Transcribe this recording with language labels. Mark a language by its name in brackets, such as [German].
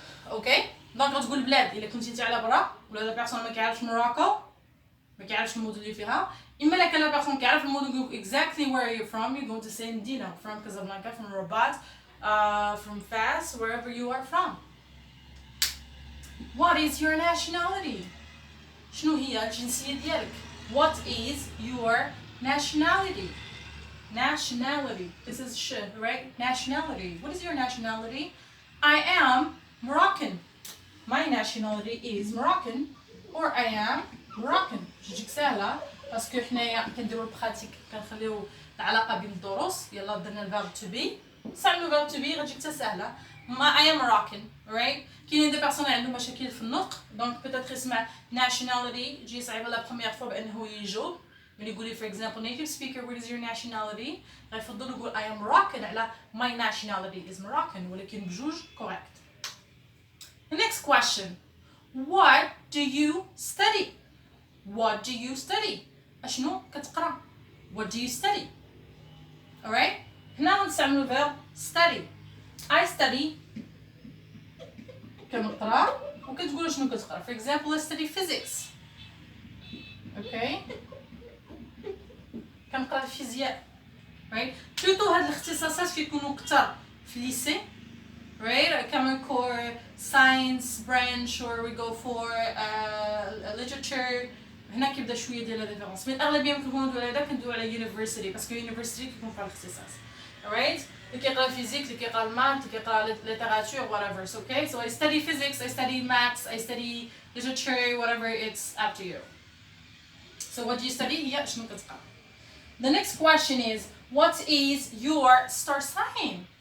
[Arabic] اوكي دونك غتقول البلاد الا كنتي انت على برا ولا لا بيرسون ما كيعرفش موراكو ما كيعرفش المدن اللي فيها اما لا كان لا بيرسون كيعرف المدن يقول [English] exactly where are you from you're going to say [Arabic] مدينه [English] from Casablanca from Rabat from Fas wherever you are from. What is your nationality? [Arabic] شنو هي الجنسية ديالك? [English] What is your nationality? Nationality. This is sh, right? Nationality. What is your nationality? I am Moroccan. My nationality is Moroccan or I am Moroccan. [Arabic] جوجك سهلة باسكو حنايا كنديرو البراتيك كنخليو العلاقة بين الدروس يلا درنا الفيرب تو بي نستعملو الفيرب تو بي غتجيك حتى سهلة. [English] ما I am Moroccan, right? [Arabic] كاينين دي بيرسون عندهم مشاكل في النطق دونك بيتيتر يسمع nationality تجي صعيبة لا بروميير فوا بأنه يجاوب ملي يقولي [English] for example native speaker what is your nationality [Arabic] غيفضل يقول [English] I am Moroccan [Arabic] على [English] my nationality is Moroccan [Arabic] ولكن بجوج correct. [English] The next question. What do you study? What do you study? [Arabic] أشنو كتقرا? [English] What do you study? Alright? [Arabic] هنا غنستعملو [English] verb study. I study [Arabic] كنقرا وكتقولوا شنو كتقرا. [English] For example I study physics. Okay? [Arabic] كنقرا الفيزياء. Right? بلوتو هاد الاختصاصات كيكونوا كتر في ليسي. [English] Right? Common core science branch or we go for literature. [Arabic] هنا كيبدا شويه ديال لا ديفيرونس مي الاغلبيه ملي كنكونوا ندويو على هذا كندويو على يونيفرسيتي باسكو يونيفرسيتي كيكون فيها الاختصاص. [English] Alright? [Arabic] اللي كيقرا الفيزيك اللي كيقرا المات اللي كيقرا ليتيراتور whatever. [English] So, okay? So I study physics, I study maths, I study literature, whatever, it's up to you. So what do you study? [Arabic] هي شنو كتقرا. [English] The next question is what is your star sign?